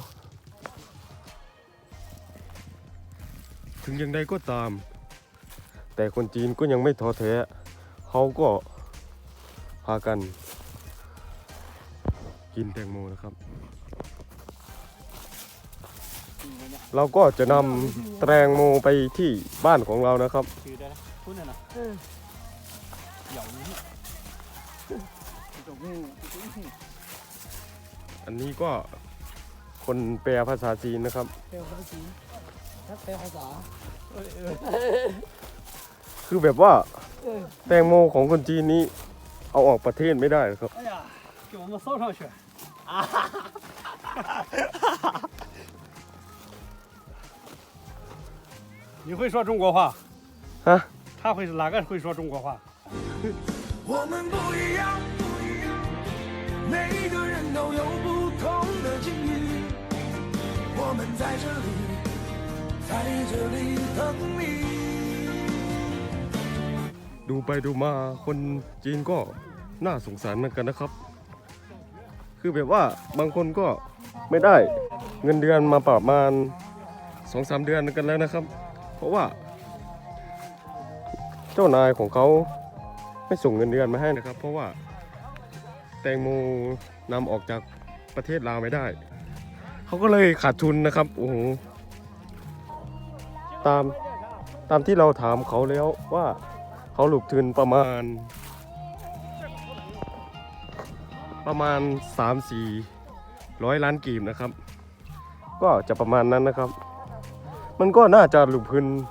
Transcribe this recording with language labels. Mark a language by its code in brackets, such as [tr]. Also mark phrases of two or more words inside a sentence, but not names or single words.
[th] ถึงอย่างใดก็ตามแต่คนจีนก็ยังไม่ท้อแท้เขาก็พากันกินแตงโมนะครับเราก็จะนำแตงโมไปที่บ้านของเรานะครับ คือได้พูดหน่อยนะเหยานี้ อันนี้ก็คนแปลภาษาจีนนะครับ [zh] 没有关系，他没好啥， [th] คือแบบว่าแตงโมของคนจีนนี้เอาออกประเทศไม่ได้ครับ [zh] 哎呀，给我们送上去。啊！你会说中国话？啊？他会哪个会说中国话？我们不一样，每个人都有不同的境遇。我们在这里，在这里等你。 [th] ดูไปดูมาคนจีนก็น่าสงสารเหมือนกันนะครับ คือแบบว่าบางคนก็ไม่ได้เงินเดือนมาประมาณ 2-3 เดือนกันแล้วนะครับ เพราะว่า เจ้านายของเขาไม่ส่งเงินเดือนมาให้นะครับ เพราะว่าแตงโมนำออกจากประเทศลาวไม่ได้เขาก็เลยขาดทุนนะครับโอ้โหตามที่เราถามเขาแล้วว่าเขาหลุดทุนประมาณ 3-400 ล้านกีบนะครับ ก็จะประมาณนั้นนะครับ มันก็น่าจะหลุดทุน